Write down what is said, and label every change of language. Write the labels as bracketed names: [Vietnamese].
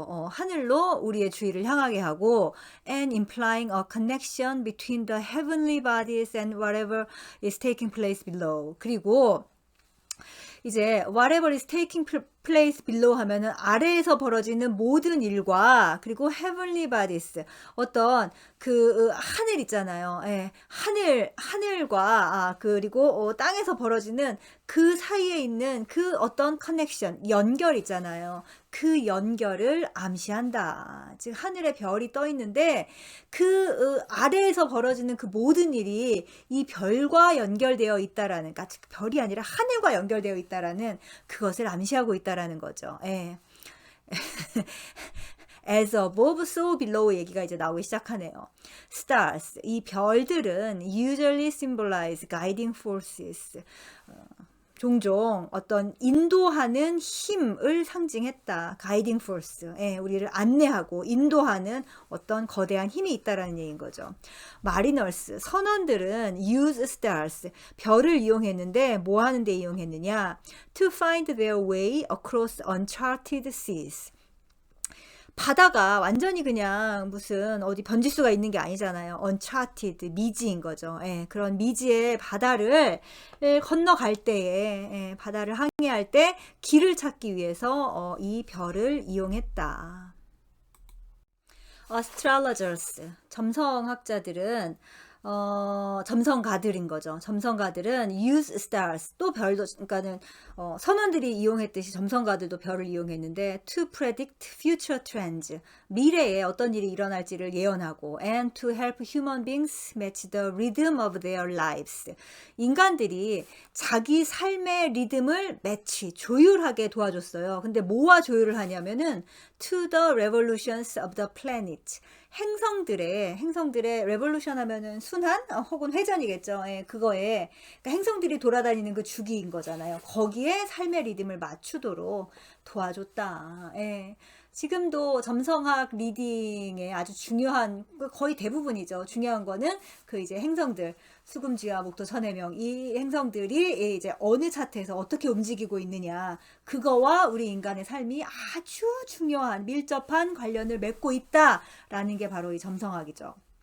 [Korean] 하늘로 우리의 주의를 향하게 하고 [English] and implying a connection between the heavenly bodies and whatever is taking place below. [Korean] 그리고 이제 [English] whatever is taking place below [Korean] 하면은 아래에서 벌어지는 모든 일과 그리고 [English] heavenly bodies [Korean] 어떤 그 하늘 있잖아요. 예, 하늘과 그리고 땅에서 벌어지는 그 사이에 있는 그 어떤 커넥션 연결 있잖아요. 그 연결을 암시한다. 즉 하늘에 별이 떠 있는데 그 아래에서 벌어지는 그 모든 일이 이 별과 연결되어 있다라는, 그러니까 별이 아니라 하늘과 연결되어 있다라는 그것을 암시하고 있다라는 거죠. 예. [English] as above, so below [Korean] 얘기가 이제 나오기 시작하네요. [English] stars, [Korean] 이 별들은 [English] usually symbolize guiding forces. [Korean] 종종 어떤 인도하는 힘을 상징했다. [English] guiding force. [Korean] 예, 우리를 안내하고 인도하는 어떤 거대한 힘이 있다라는 얘기인 거죠. mariners, 선원들은 [English] use stars, [Korean] 별을 이용했는데 뭐 하는데 이용했느냐? [English] to find their way across uncharted seas. [Korean] 바다가 완전히 그냥 무슨 어디 변질수가 있는 게 아니잖아요. uncharted, 미지인 거죠. 예, 그런 미지의 바다를 건너갈 때에, 바다를 항해할 때 길을 찾기 위해서 이 별을 이용했다. astrologers, 점성학자들은 점성가들인 거죠. 점성가들은 [English] use stars, [Korean] 또 별도, 그러니까는 선원들이 이용했듯이 점성가들도 별을 이용했는데 [English] to predict future trends, [Korean] 미래에 어떤 일이 일어날지를 예언하고 [English] and to help human beings match the rhythm of their lives, [Korean] 인간들이 자기 삶의 리듬을 매치, 조율하게 도와줬어요. 근데 뭐와 조율을 하냐면은 [English] to the revolutions of the planet, [Korean] 행성들의 revolution 하면은 순환 혹은 회전이겠죠. 예, 그거에 그러니까 행성들이 돌아다니는 그 주기인 거잖아요. 거기에 삶의 리듬을 맞추도록 도와줬다. 예. 지금도 점성학 리딩의 아주 중요한 거의 대부분이죠. 중요한 거는 그 이제 행성들 수금지와 목토 천해명 이 행성들이 이제 어느 차트에서 어떻게 움직이고 있느냐 그거와 우리 인간의 삶이 아주 중요한 밀접한 관련을 맺고 있다라는 게 바로 이 점성학이죠.